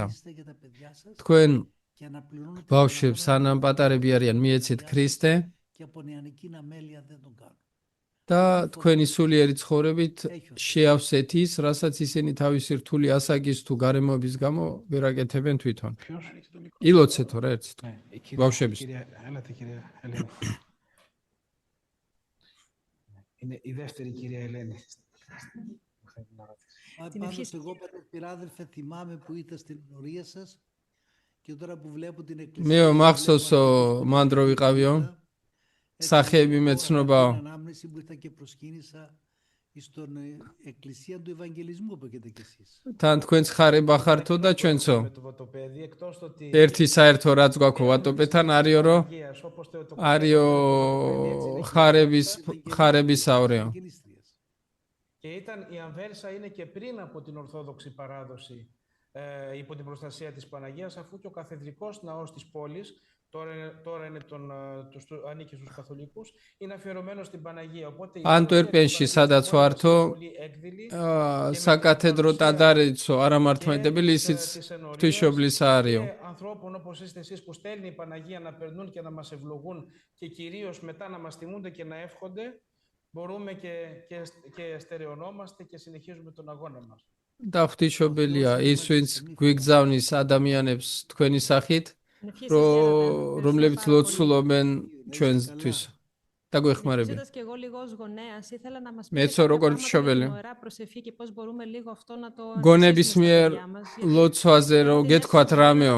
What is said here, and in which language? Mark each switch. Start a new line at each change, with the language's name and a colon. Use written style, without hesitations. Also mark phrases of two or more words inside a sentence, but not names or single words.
Georgian: თქვენ ბავშვებს სანამ პატარები არიან მიეცეთ ქრისტე და თქვენი სულიერი ცხოვრებით შეავსეთ ის, რასაც ისინი თავისი რთული ასაკის თუ გარემოების გამო ვერ აკეთებენ თვითონ. ილოცეთო რა ერთით ბავშვების.
Greek: Έλατε κυρία Ελένη. Είναι η δεύτερη κυρία Ελένη. Εγώ πατέρα θυμάμαι που είτε στην ενορία σας και τώρα που βλέπω την εκκλησία.
Georgian: მე მახსოვსო მან დრო ვიყავიო. სახეები მეცნობაო.
Greek: Ανάμνηση που ήρθα και προσκύνησα στον εκκλησία του Ευαγγελισμού που έχετε κι εσείς.
Georgian: თან თქვენც ხარება ხართო და ჩვენცო. ერთი საერთო რაც გვაქვს ვატოპეთან არიო რომ არიო ხარებისავრეო.
Greek: Και η Αμβέρσα είναι και πριν από την Ορθόδοξη παράδοση υπό την προστασία της Παναγίας, αφού και ο καθεδρικός ναός της πόλης, τώρα είναι ανήκει στους καθολικούς, είναι αφιερωμένος στην Παναγία. Οπότε,
Georgian: Antwerpenში, სადაც ვართო, საკათედრო ტადარიცო არამართმედებელი ისიც ღვთისმშობლის არიო.
Greek: Ανθρώπων όπως είστε εσείς που στέλνει η Παναγία να περνούν και να μας ευλογούν και κυρίως μετά να μας τιμούνται και να εύχονται, μπορούμε και στερεωνόμαστε και συνεχίζουμε τον αγώνα μας.
Georgian: და ღვთისმშობელია ის, ვინც გვიგზავნის ადამიანებს თქვენი სახით, რომლებიც ლოცულობენ ჩვენთვის. და გვეხმარებიან. მეცო როგორ მშობელი. გონების მიერ ლოცვაზე რო გეთქვათ რამეო.